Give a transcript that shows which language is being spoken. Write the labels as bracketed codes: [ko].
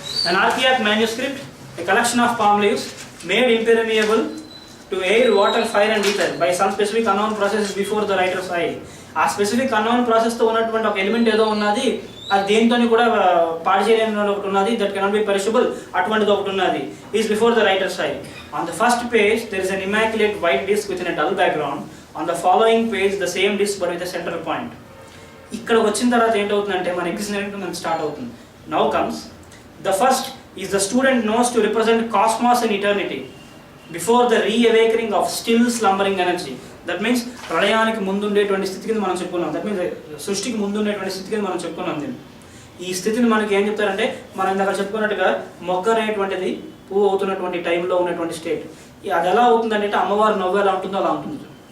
[en] An archaic manuscript, a collection of palm leaves made impermeable to air, water, fire and ether by some specific unknown processes before the writer's eye. [te] ఆ specific unknown ప్రాసెస్తో ఉన్నటువంటి ఒక element ఏదో ఉన్నది, అది దేంతో కూడా పాడు చేయలేని ఒకటి ఉన్నది, [en] that cannot be perishable, [te] అటువంటిది ఒకటి ఉన్నది, [en] Is before the writer's eye. On the first page there is an immaculate white disc with in a dull background. On the following page the same disc but with a central point. [te] ఇక్కడ వచ్చిన తర్వాత ఏంటవుతుందంటే మన existence మనకి start అవుతుంది. [en] Now comes the first is the student knows to represent cosmos and eternity before the re-awakening of still slumbering energy. That means [te] ప్రళయానికి ముందు ఉండేటువంటి స్థితి కింద మనం చెప్పుకున్నాం. [en] that means [te] సృష్టికి ముందు ఉండేటువంటి స్థితి కింద మనం చెప్పుకున్నాం. దీన్ని ఈ స్థితిని మనకి ఏం చెప్తారంటే మనం ఇందాక చెప్పుకున్నట్టుగా మొగ్గ అనేటువంటిది పువ్వు అవుతున్నటువంటి టైంలో ఉన్నటువంటి స్టేట్. అది ఎలా అవుతుందంటే అమ్మవారు నవ్వు ఎలా ఉంటుందో అలా ఉంటుంది.